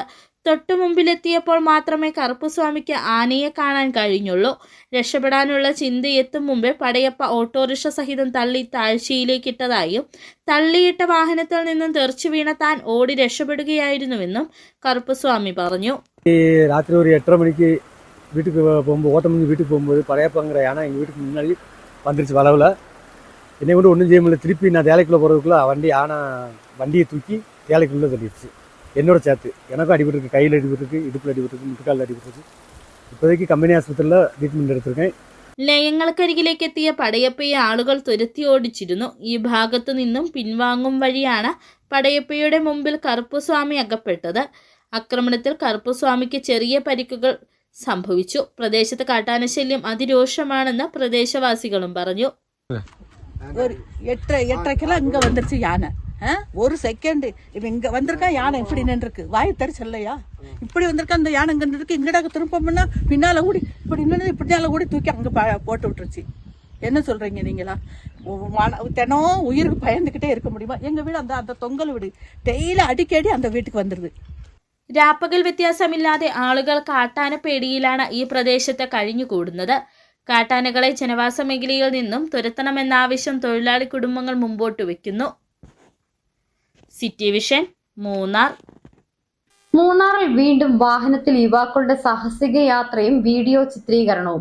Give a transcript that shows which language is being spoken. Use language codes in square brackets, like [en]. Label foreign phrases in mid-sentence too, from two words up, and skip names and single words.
[ml] തൊട്ടു മുമ്പിലെത്തിയപ്പോൾ മാത്രമേ കറുപ്പുസ്വാമിക്ക് ആനയെ കാണാൻ കഴിഞ്ഞുള്ളൂ. രക്ഷപ്പെടാനുള്ള ചിന്തയെത്തും മുമ്പേ പടയപ്പ ഓട്ടോറിക്ഷ സഹിതം തള്ളി താഴ്ചയിലേക്കിട്ടതായും തള്ളിയിട്ട വാഹനത്തിൽ നിന്നും തെറിച്ചു വീണ താൻ ഓടി രക്ഷപ്പെടുകയായിരുന്നുവെന്നും കറുപ്പുസ്വാമി പറഞ്ഞു. രാത്രി ഒരു 8:30 മണിക്ക് [ta] வீட்டுக்கு போகும்போது ஓட்டம் முடிஞ்சு வீட்டுக்கு போகும்போது படையப்பாங்கிற யானை எங்கள் வீட்டுக்கு முன்னாடி வந்துருச்சு வளவில். என்னை கொண்டு ஒன்றும் செய்ய முடியல. திருப்பி நான் தேலைக்குள்ளே போகிறதுக்குள்ளே வண்டியை தூக்கி தேலைக்குள்ளே தள்ளிடுச்சு என்னோட சேர்த்து. எனக்கும் அடிபட்டுருக்கு, கையில் அடிபட்டுருக்கு, இடுப்பில் அடிபட்டுருக்கு, முட்டுக்காலில் அடிபட்டுருக்கு. இப்போதைக்கு கம்பெனி ஆஸ்பத்திரியில் ட்ரீட்மெண்ட் എടുത്തിருக்கேன். [ml] ലയങ്ങൾക്കരികിലേക്ക് എത്തിയ പടയപ്പയെ ആളുകൾ തുരത്തി ഓടിച്ചിരുന്നു. ഈ ഭാഗത്തു നിന്നും പിൻവാങ്ങും വഴിയാണ് പടയപ്പയുടെ മുമ്പിൽ കറുപ്പുസ്വാമി അകപ്പെട്ടത്. ആക്രമണത്തിൽ കറുപ്പുസ്വാമിക്ക് ചെറിയ പരിക്കുകൾ സംഭവിച്ചു. പ്രദേശത്ത് കാട്ടാനശല്യം അതിരൂക്ഷമാണെന്ന് പ്രദേശവാസികളും പറഞ്ഞു. [ta] 8:30 இங்க வந்துருச்சு யானை. ஒரு செகண்ட் இவன் இங்க வந்திருக்கா, யானை இப்படி நின்றுருக்கு, வாய் தரிச்சல்லையா இப்படி வந்திருக்கா. அந்த யானை இங்க நின்றுருக்கு. இங்கடா திரும்பம்னா பின்னால கூடி இப்படி நின்று பின்னால கூடி தூக்கி அங்க போட்டு விட்டுருச்சு. என்ன சொல்றீங்க நீங்களா? தினம் உயிருக்கு பயந்துகிட்டே இருக்க முடியுமா? எங்க வீடு அந்த தொங்கல் வீடு. டெய்லி அடிக்கடி அந்த வீட்டுக்கு வந்துருது. [ml] രാപ്പകൽ വ്യത്യാസമില്ലാതെ ആളുകൾ കാട്ടാന പേടിയിലാണ് ഈ പ്രദേശത്ത് കഴിഞ്ഞുകൂടുന്നത്. കാട്ടാനകളെ ജനവാസ മേഖലയിൽ നിന്നും തുരത്തണമെന്ന ആവശ്യം തൊഴിലാളി കുടുംബങ്ങൾ മുമ്പോട്ട് വയ്ക്കുന്നു. സിറ്റി വിഷൻ മൂന്നാർ. മൂന്നാറിൽ വീണ്ടും വാഹനത്തിൽ യുവാക്കളുടെ സാഹസിക യാത്രയും വീഡിയോ ചിത്രീകരണവും.